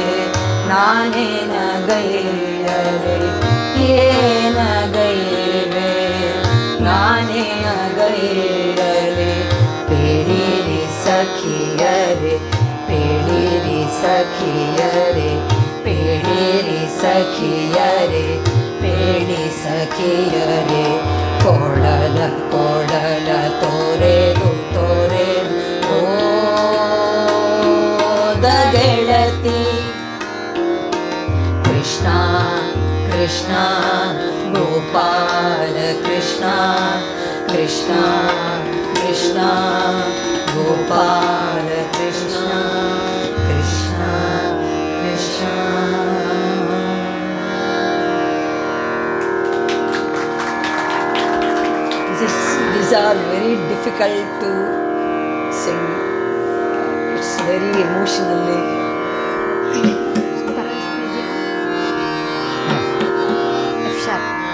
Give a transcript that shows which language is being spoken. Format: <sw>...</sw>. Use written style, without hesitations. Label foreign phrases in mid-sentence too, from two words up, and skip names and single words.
<kn>ನಾನೇನಗೈಯರೆ ಏನಗೈವೆ ನಾನೇನಗೈಯರೆ ಪೇಳಿರಿ ಸಖಿಯರೆ ಪೇಳಿರಿ ಸಖಿಯರೆ ಪೇಳಿರಿ ಸಖಿಯರೆ ಪೇಳಿ ಸಖಿಯರೆ ಕೊಡಲ ಕೊಡಲ ತೊರೆದು ತೊರೆದು ಹೋದ ಗೆಳತಿ ಕೃಷ್ಣ ಕೃಷ್ಣ ಗೋಪಾಲ ಕೃಷ್ಣ ಕೃಷ್ಣ ಕೃಷ್ಣ ಗೋಪಾಲ ಕೃಷ್ಣ ಕೃಷ್ಣ ಕೃಷ್ಣ.</kn> <en>These are very difficult to sing. It's very emotionally. F sharp.</en>